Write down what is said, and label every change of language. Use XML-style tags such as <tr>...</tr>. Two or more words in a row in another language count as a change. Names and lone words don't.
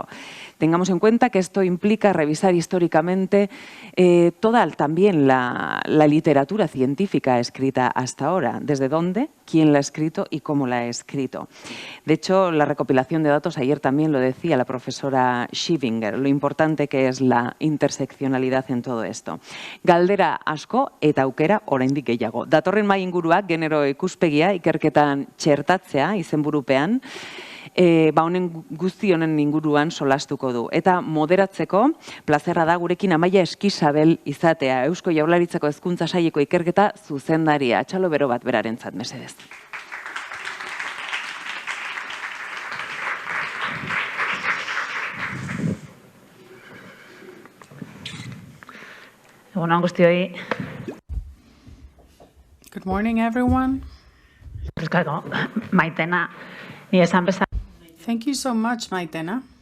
<es>Tengamos en cuenta que esto implica revisar históricamente toda también la literatura científica escrita hasta ahora. ¿Desde dónde? ¿Quién la ha escrito? Y cómo la ha escrito. De hecho, la recopilación de datos, ayer también lo decía la profesora Schivinger, lo importante que es la interseccionalidad en todo esto.</es> <eu>Galdera asko eta aukera oraindik gehiago. Datorren mai inguruak genero ikuspegia ikerketan txertatzea izenburupean, honen guzti honen inguruan solastuko du. Eta moderatzeko, plazerra da gurekin Amaia Eskisabel izatea, Eusko Jaurlaritzako Hezkuntza Saileko ikerketa zuzendaria. Txalo bero bat berarentzat, mesedez.</eu> <en>Good morning, everyone. Thank you so much, Maitena.</en>